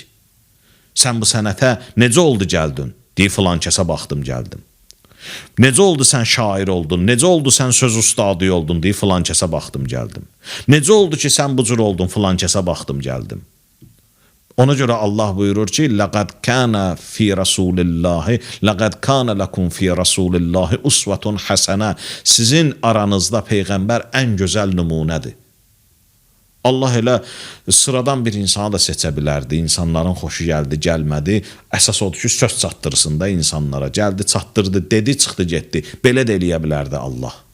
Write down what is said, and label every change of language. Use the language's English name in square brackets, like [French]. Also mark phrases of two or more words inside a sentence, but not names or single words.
[Azerbaijani] Sən bu sənətə necə oldu gəldin? Deyir, filan kəsə baxdım, gəldim. Necə oldu sən şair oldun? Necə oldu sən söz ustadı oldun? Deyir, filan kəsə baxdım, gəldim. Necə oldu ki, sən bu cür oldun? Filan kəsə baxdım, gəldim. Ona görə Allah buyurur ki, [Arabic] لَقَدْ كَانَ فِي رَسُولِ اللّٰهِ لَقَدْ كَانَ لَكُمْ فِي رَسُولِ اللّٰهِ اُسْوَةٌ حَسَنَةٌ. [Azerbaijani] Sizin aranızda Peyğəmbər ən gözəl nümunədir. Allah elə sıradan bir insanı da seçə bilərdi. İnsanların xoşu gəldi, gəlmədi. Əsas odur ki, söz çatdırsın da insanlara. Gəldi, çatdırdı, dedi, çıxdı, getdi. Belə də eləyə bilərdi Allah.